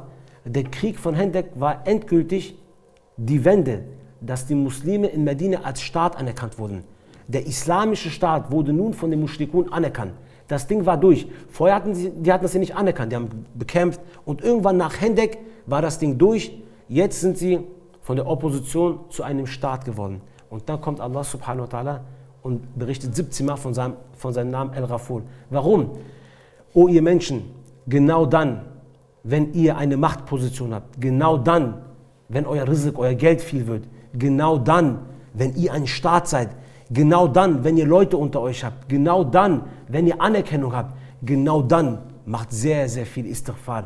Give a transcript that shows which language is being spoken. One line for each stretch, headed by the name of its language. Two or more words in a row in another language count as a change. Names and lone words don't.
German: Der Krieg von Hendek war endgültig die Wende, dass die Muslime in Medina als Staat anerkannt wurden. Der islamische Staat wurde nun von den Mushrikun anerkannt. Das Ding war durch. Vorher hatten das ja nicht anerkannt, die haben bekämpft. Und irgendwann nach Hendek war das Ding durch. Jetzt sind sie von der Opposition zu einem Staat geworden. Und dann kommt
Arabic: Allah subhanahu wa ta'ala
German: und berichtet 17 Mal von seinem Namen Al-Ghafur. Warum? O ihr Menschen, genau dann, wenn ihr eine Machtposition habt, genau dann, wenn euer Rizq, euer Geld viel wird, genau dann, wenn ihr ein Staat seid, genau dann, wenn ihr Leute unter euch habt, genau dann, wenn ihr Anerkennung habt, genau dann macht sehr, sehr viel Istighfar.